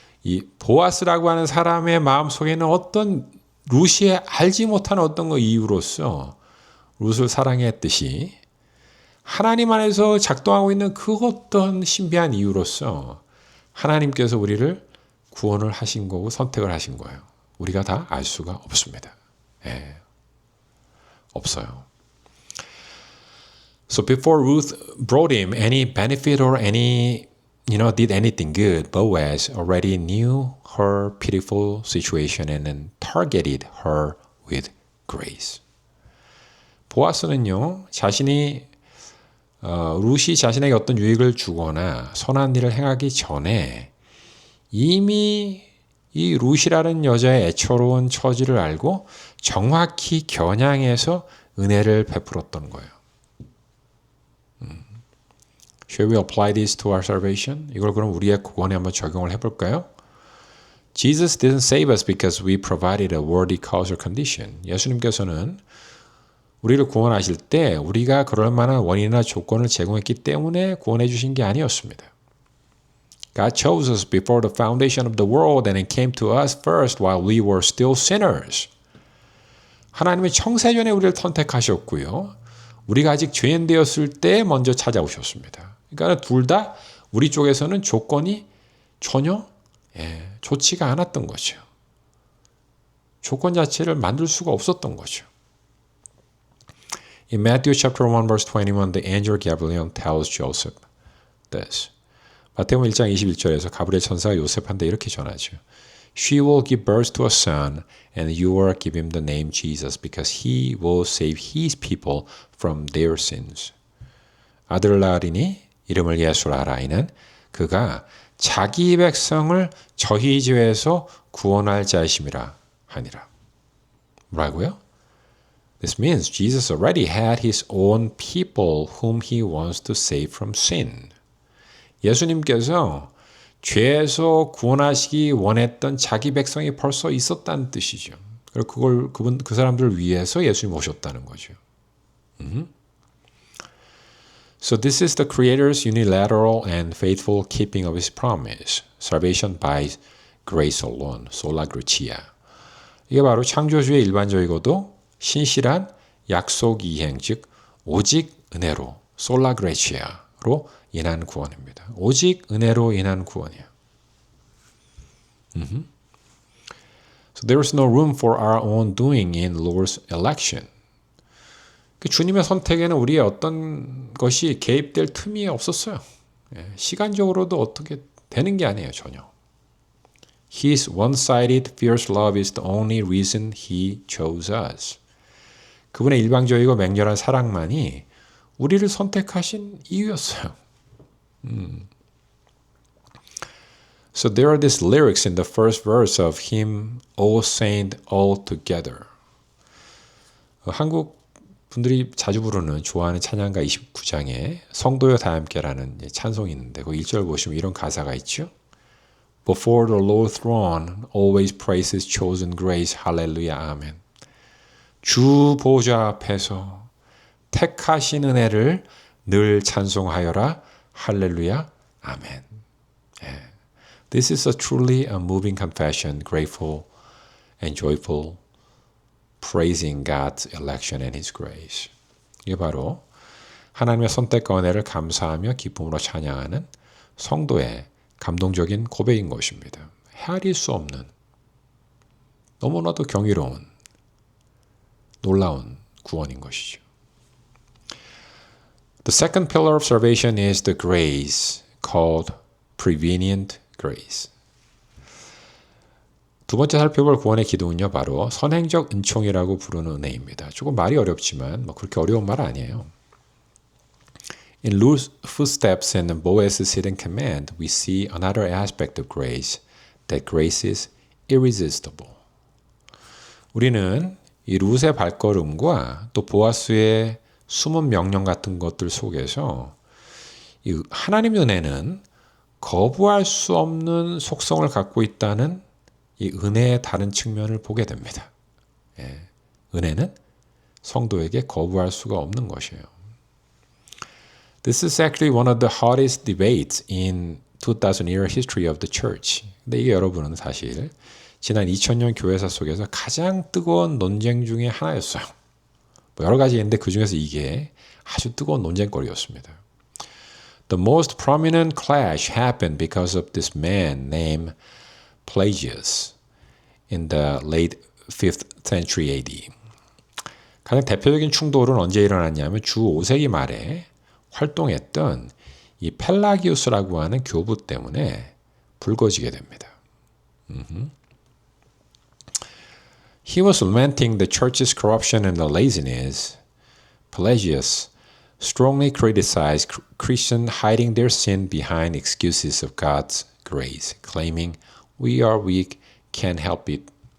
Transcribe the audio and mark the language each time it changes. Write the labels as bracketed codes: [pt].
[ko] 이 보아스라고 하는 사람의 마음속에는 어떤 루시의 알지 못한 어떤 거 이유로서 룻을 사랑했듯이 하나님 안에서 작동하고 있는 그 어떤 신비한 이유로서 하나님께서 우리를 구원을 하신 거고 선택을 하신 거예요. 우리가 다 알 수가 없습니다. 예, 없어요. [en] So before Ruth brought him any benefit or did anything good, Boaz already knew her pitiful situation and then targeted her with grace. [ko] 보아스는요, 룻이 자신에게 어떤 유익을 주거나 선한 일을 행하기 전에 이미 이 룻이라는 여자의 애처로운 처지를 알고 정확히 겨냥해서 은혜를 베풀었던 거예요. [en] Shall we apply this to our salvation? [ko] 이걸 그럼 우리의 구원에 한번 적용을 해볼까요? [en] Jesus didn't save us because we provided a worthy cause or condition. [ko] 예수님께서는 우리를 구원하실 때 우리가 그럴 만한 원인이나 조건을 제공했기 때문에 구원해 주신 게 아니었습니다. [en] God chose us before the foundation of the world and it came to us first while we were still sinners. [ko] 하나님의 창세전에 우리를 선택하셨고요. 우리가 아직 죄인 되었을 때 먼저 찾아오셨습니다. 그러니까 둘 다 우리 쪽에서는 조건이 전혀 좋지가 않았던 거죠. 조건 자체를 만들 수가 없었던 거죠. [en] In Matthew chapter 1 verse 21, the angel Gabriel tells Joseph this. [ko] 마태복음 1장 21절에서 가브리엘 천사가 요셉한테 이렇게 전하죠. [en] She will give birth to a son, and you will give him the name Jesus, because he will save his people from their sins. [ko] 아들을 낳으리니 이름을 예수라 하라. 이는 그가 자기 백성을 저희 죄에서 구원할 자이심이라 하니라. 뭐라고요? [en] This means Jesus already had his own people whom he wants to save from sin. [ko] 예수님께서 죄에서 구원하시기 원했던 자기 백성이 벌써 있었다는 뜻이죠. 그리고 그 사람들을 위해서 예수님 오셨다는 거죠. [en] So this is the Creator's unilateral and faithful keeping of His promise. Salvation by grace alone, sola gratia. [ko] 이게 바로 창조주의 일반적이고도 신실한 약속 이행, 즉 오직 은혜로, sola gratia로 인한 구원입니다. 오직 은혜로 인한 구원이야. So there is no room for our own doing in Lord's election. 주님의 선택에는 우리의 어떤 것이 개입될 틈이 없었어요. 시간적으로도 어떻게 되는 게 아니에요, 전혀. [en] His one-sided fierce love is the only reason He chose us. [ko] 그분의 일방적이고 맹렬한 사랑만이 우리를 선택하신 이유였어요. [en] So there are these lyrics in the first verse of hymn O Saint All Together. [ko] 한국 분들이 자주 부르는 좋아하는 찬양가 29장에 성도여 다 함께라는 찬송이 있는데 그 1절 보시면 이런 가사가 있죠. [en] Before the Lord's throne always praise His chosen grace. [ko] 할렐루야 아멘. 주 보좌 앞에서 택하신 은혜를 늘 찬송하여라. 할렐루야 아멘. [en] This is a truly a moving confession, grateful and joyful, praising God's election and His grace. [ko] 이게 바로 하나님의 선택과 은혜를 감사하며 기쁨으로 찬양하는 성도의 감동적인 고백인 것입니다. 헤아릴 수 없는 너무나도 경이로운 놀라운 구원인 것이죠. [en] The second pillar of salvation is the grace called prevenient grace. [ko] 두 번째 살펴볼 구원의 기둥은요, 바로 선행적 은총이라고 부르는 은혜입니다. 조금 말이 어렵지만 그렇게 어려운 말 아니에요. [en] In Ruth's footsteps and Boaz's hidden command, we see another aspect of grace, that grace is irresistible. [ko] 우리는 이 룻의 발걸음과 또 보아스의 숨은 명령 같은 것들 속에서 이 하나님의 은혜는 거부할 수 없는 속성을 갖고 있다는 이 은혜의 다른 측면을 보게 됩니다. 은혜는 성도에게 거부할 수가 없는 것이에요. [en] This is actually one of the hottest debates in 2000-year history of the church. [ko] 근데 이게 여러분은 사실 지난 2000년 교회사 속에서 가장 뜨거운 논쟁 중에 하나였어요. 뭐 여러 가지 있는데 그 중에서 이게 아주 뜨거운 논쟁거리였습니다. [en] The most prominent clash happened because of this man named Pelagius in the late 5th century AD. [ko] 가장 대표적인 충돌은 언제 일어났냐면 주 5세기 말에 활동했던 이 펠라기우스라고 하는 교부 때문에 불거지게 됩니다. [en] He was lamenting the church's corruption and the laziness. Pelagius strongly criticized Christians hiding their sin behind excuses of God's grace, claiming, "We are weak, can't help it."